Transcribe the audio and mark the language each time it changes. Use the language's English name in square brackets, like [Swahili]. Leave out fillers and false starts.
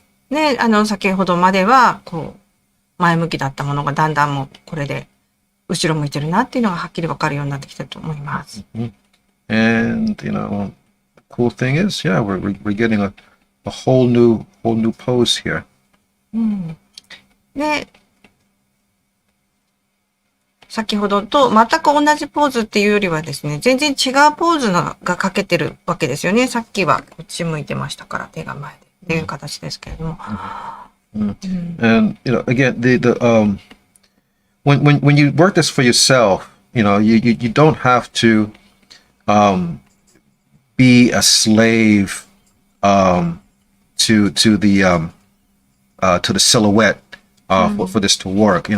[Japanese] で、先ほどまでは、前向きだったものがだんだんもうこれで、後ろ向いてるなっていうのがはっきりわかるようになってきたと思います。 [English] And, the cool thing is, yeah, we're getting a whole new pose here. [Japanese] で、先ほどと全く同じポーズっていうよりはですね、全然違うポーズが描けてるわけですよね。さっきはこっち向いてましたから、手が前でっていう形ですけれども。 [English] And, again, when you work this for yourself, you don't have to be a slave to the silhouette for this to work.